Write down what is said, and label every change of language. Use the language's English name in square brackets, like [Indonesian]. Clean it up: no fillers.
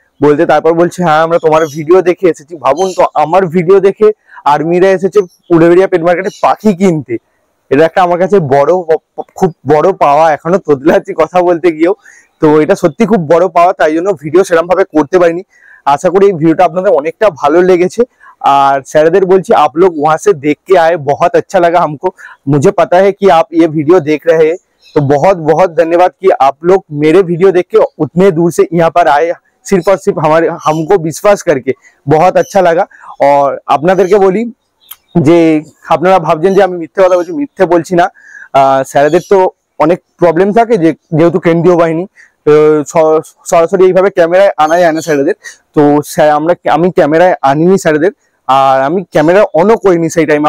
[Bangla] বলতে তারপর বলছে হ্যাঁ আমরা তোমার ভিডিও দেখে এসেছি। ভাবুন তো, আমার ভিডিও দেখে আর্মিরা এসেছে উড়েবেড়িয়া পেট মার্কেটে পাখি কিনতে। এটা একটা আমার কাছে খুব বড় পাওয়া, এখনো তোদলাচ্ছি কথা বলতে গিয়েও। তো এটা সত্যি খুব বড় পাওয়া, তাই জন্য ভিডিও সেরকম ভাবে করতে পারিনি। आशा करी वीडियो আপনাদের অনেকটা ভালো লেগেছে। [Hindi] और [Bangla] सैरदेर बोलছি [Hindi] आप लोग वहां से देख के आए, बहुत अच्छा लगा हमको। मुझे पता है कि आप ये वीडियो देख रहे हैं, तो बहुत बहुत धन्यवाद कि आप लोग मेरे वीडियो देख के उतने दूर से यहाँ पर आए, सिर्फ और सिर्फ हमको विश्वास करके। बहुत अच्छा लगा। और [Bangla] আপনাদেরকে বলি যে আপনারা ভাবছেন যে আমি মিথ্যে কথা বলছি, মিথ্যে বলছি না। স্যারদের তো অনেক প্রবলেম থাকে, যেহেতু কেন্দ্রীয় বাহিনী সরাসরি এইভাবে ক্যামেরায় আনা যায় না স্যারদের। তো আমি ক্যামেরায় আনিনি স্যারদের, আর আমি ক্যামেরা অনও করিনি সেই টাইমে।